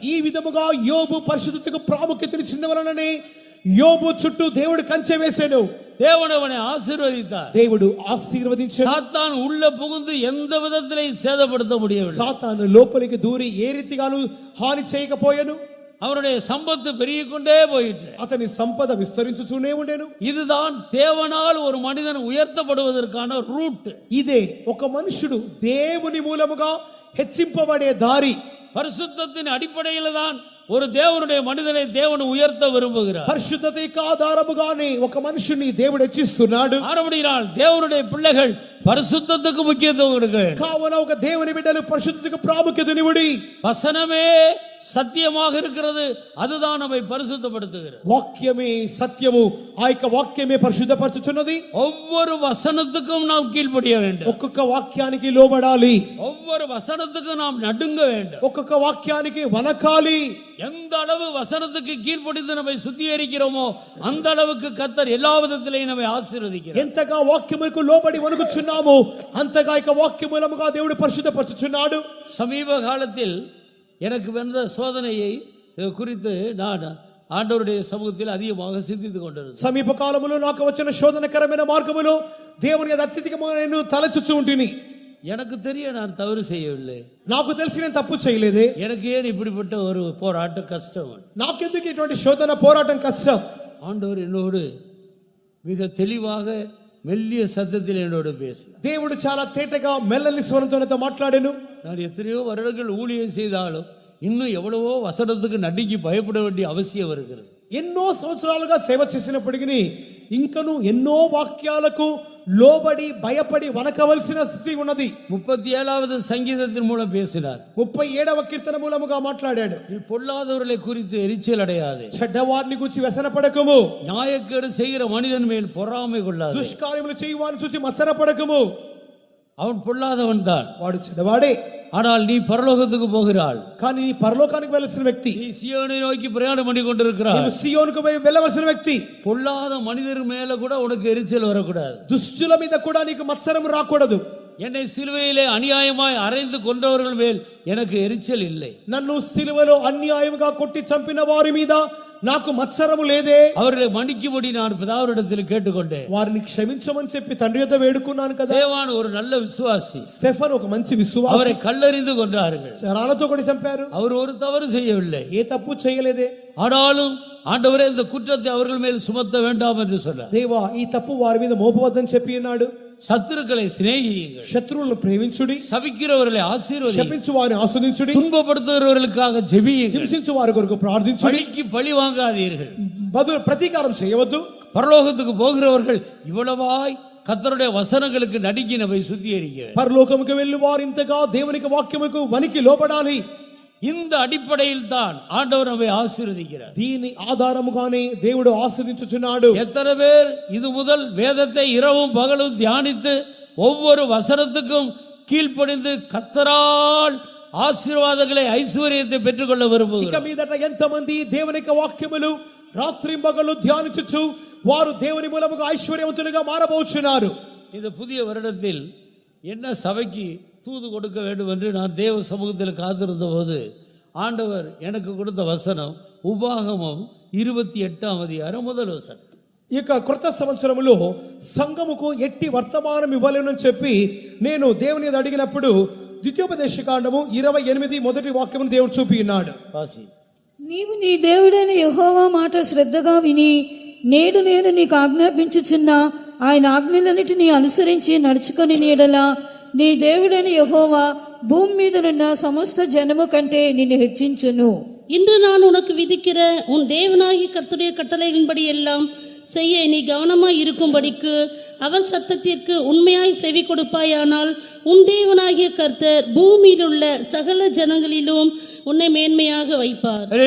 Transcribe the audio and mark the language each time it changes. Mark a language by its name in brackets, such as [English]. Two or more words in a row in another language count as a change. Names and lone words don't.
[Telugu] ఈ విధముగా యోబు పరిశుద్ధతకు ప్రాముఖ్యతనిచ్చిన వలననే యోబు చుట్టూ దేవుడు కంచె వేసాడు. [Tamil] தேவன் அவனை ஆசீர்வதித்தார். [Telugu] దేవుడు ఆశీర్వదించాడు. [Tamil] சாத்தான் உள்ள புகுந்து எந்த விதத்திலையும் சேதப்படுத்த முடியவில்லை. [Telugu] సాతాను లోపలికి దూరి ఏ రీతిగాను హాని చేయకపోయాను. [Tamil] அவருடைய சம்பத்து பெருகிக் கொண்டே போயிற்று. [Telugu] అతని సంపద విస్తరించుచూనే ఉండెను. [Tamil] இதுதான் தேவனால் ஒரு மனிதன் உயர்த்தப்படுவதற்கான ரூட். [Telugu] ఇదే ఒక మనుషుడు దేవుని మూలముగా హెచ్చింపబడే దారి. [Tamil] பரிசுத்தத்தின் அடிப்படையில் தான் ஒரு தேவனுடைய மனிதனை தேவன் உயர்த்த விரும்புகிறார். [Telugu] పరిశుద్ధతకు ఆధారముగానే ఒక మనుషుని దేవుడు హెచ్చిస్తున్నాడు. [Tamil] ஆனபடியால் தேவனுடைய பிள்ளைகள் பரிசுத்தத்துக்கு முக்கியத்துவம் கொடுக்க வேண்டும். [Telugu] కావున ఒక దేవుని బిడ్డలు పరిశుద్ధతకు ప్రాముఖ్యతనివ్వడి. [Tamil] வசனமே சத்தியமாக இருக்கிறது, அதுதான் நம்மை பரிசுத்தப்படுத்துகிறது. [Telugu] వాక్యమే సత్యము, ఆ యొక్క వాక్యమే పరిశుద్ధపరచుచున్నది. [Tamil] ஒவ்வொரு வசனத்துக்கும் நாம் கீழ்ப்படிய வேண்டும். [Telugu] ఒక్కొక్క వాక్యానికి లోబడాలి. [Tamil] ஒவ்வொரு வசனத்துக்கும் நாம் நடுங்க வேண்டும். [Telugu] ఒక్కొక్క వాక్యానికి వనకాలి. [Tamil] எந்த அளவு வசனத்துக்கு கீழ்ப்படிந்து நம்மை சுத்திகரிக்கிறோமோ அந்த அளவுக்கு கர்த்தர் எல்லா விதத்திலையும் நம்மை ஆசீர்வதிக்கிறார். [Telugu] ఎంతగా వాక్యముకు లోబడి వణుకుచున్నామో అంతగా ఇక వాక్య మూలముగా దేవుడు పరిశుద్ధపరచుచున్నాడు. [Tamil] சமீப காலத்தில் எனக்கு வந்த சோதனையை குறித்து நான் ஆண்டவருடைய சமூகத்தில் அதிகமாக சிந்தித்துக் கொண்டிருந்தேன். [Telugu] సమీప కాలములో నాకు వచ్చిన శోధనకరమైన మార్గములో దేవుని అత్యధికమైన నేను తలచుచు ఉంటిని. [Tamil] எனக்கு தெரிய நான் தவறு செய்யவில்லை. [Telugu] నాకు తెలిసి నేను తప్పు చేయలేదే. [Tamil] எனக்கு ஏன் இப்படிப்பட்ட ஒரு போராட்ட கஷ்டம்? [Telugu] నాకెందుకు ఇటువంటి శోధన పోరాటం కష్టం? [Tamil] ஆண்டவர் என்னோடு மிக தெளிவாக மெல்லிய சத்தத்தில் என்னோடு பேசினார். [Telugu] దేవుడు చాలా తేటగా మెల్లని స్వరంతో నాతో మాట్లాడాను. [Tamil] நான் எத்தனையோ வருடங்கள் ஊழியம் செய்தாலும் இன்னும் எவ்வளவோ வசனத்துக்கு நடுங்கி பயப்பட வேண்டிய அவசியம் இருக்கிறது. [Telugu] ఎన్నో సంవత్సరాలుగా సేవ చేసినప్పటికీ ఇంకను ఎన్నో వాక్యాలకు లోబడి భయపడి వనకవలసిన స్థితి ఉన్నది. [Tamil] 37வது சங்கீதத்தின் மூலம் பேசினார். [Telugu] 37వ కీర్తన మూలముగా మాట్లాడాడు. [Tamil] நீ பொல்லாதவர்களை குறித்து எரிச்சல் அடையாதே, [Telugu] చెడ్డవారిని గురించి వ్యసనపడకము, [Tamil] நியாயக்கேடு செய்கிற மனிதன் மேல் பொறாமை கொள்ளாதே. [Telugu] దుష్కార్యములు చేయువారిని చూసి మత్సరపడకము. [Tamil] அவன் பொல்லாதவன் தான், [Telugu] వాడు చెడ్డవాడే, [Tamil] ஆனால் நீ பரலோகத்துக்கு போகிறாள். [Telugu] కానీ నీ పరలోకానికి వెళ్ళవలసిన వ్యక్తి, [Tamil] நீ சீயோனை நோக்கி பிரயாணம் பண்ணி கொண்டிருக்கிறாய். [Telugu] నీవు సియోనుకు పోయి వెళ్ళవలసిన వ్యక్తి. [Tamil] பொல்லாத மனிதர் மேல கூட உனக்கு எரிச்சல் வரக்கூடாது. [Telugu] దుష్టుల మీద కూడా నీకు మత్సరం రాకూడదు. [Tamil] என்னை சிலுவையிலே அநியாயமாய் அறைந்து கொண்டவர்கள் மேல் எனக்கு எரிச்சல் இல்லை. [Telugu] నన్ను సిలువలో అన్యాయముగా కొట్టి చంపిన వారి మీద నాకు మత్సరము లేదే. [Tamil] அவர்களை மன்னிக்கும்படி நான் பிதாவினிடத்தில் கேட்டுக்கொண்டேன். [Telugu] వారిని క్షమించమని చెప్పి తండ్రి యొద్ద వేడుకున్నాను కదా. [Tamil] தேவான் ஒரு நல்ல விசுவாசி. [Telugu] స్టెఫన్ ఒక మంచి విశ్వాసి. [Tamil] அவரை కల్లెறிந்து கொன்றார்கள். [Telugu] రాళ్లతో కొట్టి చంపారు. [Tamil] அவர் ஒரு தவறு செய்யவில்லை. [Telugu] ఏ తప్పు చేయలేదే. [Tamil] ஆனாலும் ஆண்டவரே இந்த குற்றத்தை அவர்கள் மேல் சுமத்த வேண்டாம் என்று சொன்னார். [Telugu] దేవా ఈ తప్పు వారి మీద మోపవద్దని చెప్పి ఉన్నాడు. [Tamil] சத்துருக்களை சிநேகியுங்கள், [Telugu] శత్రువులను ప్రేమించుడి, [Tamil] சபிக்கிறவர்களை ஆசீர்வதியுங்கள், [Telugu] శపించు వారిని ఆస్వాదించుడి, [Tamil] துன்பப்படுத்துகிறவர்களுக்காக ஜெபியுங்கள், [Telugu] హింసించు వారి కొరకు ప్రార్థించుడి, [Tamil] பழிக்கு பழி வாங்காதீர்கள், [Telugu] బదులు ప్రతీకారం చేయవద్దు. [Tamil] பரலோகத்துக்கு போகிறவர்கள் இவ்வளவாய் கர்த்தருடைய வசனங்களுக்கு நடுங்கி நம்மை சுத்திகரிக்க. [Telugu] పరలోకముకు వెళ్ళు వారు ఇంతగా దేవునికి వాక్యముకు వనికి లోబడాలి. [Tamil] இந்த அடிப்படையில் தான் ஆண்டவர் நம்மை ஆசீர்வதிக்கிறார். [Telugu] దీని ఆధారముగానే దేవుడు ఆశీర్వదించుచున్నాడు. [Tamil] எத்தனை பேர் இது முதல் வேதத்தை இரவும் பகலும் தியானித்து ஒவ்வொரு வசனத்துக்கும் கீழ்ப்படிந்து கர்த்தரால் ஆசீர்வாதங்களை ஐஸ்வர்யத்தை பெற்றுக்கொள்ள [Telugu] ఇక [Tamil] விரும்புகிறார்? [Telugu] మీదట ఎంతమంది దేవుని యొక్క వాక్యములు రాత్రింబగలు ధ్యానించుచు వారు దేవుని మూలముగా ఐశ్వర్యవంతులుగా మారబోచున్నారు. [Tamil] இந்த புதிய வருடத்தில் என்ன சபைக்கு தூது கொடுக்க வேண்டும் என்று நான் தேவ சமூகத்தில் காத்திருந்த போது ஆண்டவர் எனக்கு கொடுத்த வசனம் உபாகமம் 28ஆம் அதிகாரம் முதல் வசனம். [Telugu] ఇక క్రొత్త సంవత్సరములో సంఘముకు ఎట్టి వర్తమానం ఇవ్వలేనని చెప్పి నేను దేవుని మీద అడిగినప్పుడు ద్వితీయోపదేశకాండము 28 మొదటి వాక్యమును దేవుడు చూపి ఉన్నాడు. [Tamil] வாசி. [Telugu] నీవు నీ దేవుడైన యెహోవా మాట శ్రద్ధగా విని నేడు నేను నీకు ఆజ్ఞాపించుచున్న ఆయన ఆజ్ఞలన్నిటినీ అనుసరించి నడుచుకొని నీడలా నీ దేవుడైన యెహోవా భూమి మీదనున్న సమస్త జనము కంటే నిన్ను హెచ్చించును. [Tamil] இன்று நான் உனக்கு விதிக்கிற உன் தேவனாகிய கர்த்தருடைய கட்டளைகளின்படி எல்லாம் செய்ய நீ கவனமாய் இருக்கும்படிக்கு அவர் சத்தத்திற்கு உண்மையாய் செவி கொடுப்பாயானால் உன் தேவனாகிய கர்த்தர் பூமியில் உள்ள சகல ஜனங்களிலும் உன்னை மேன்மையாக வைப்பார்.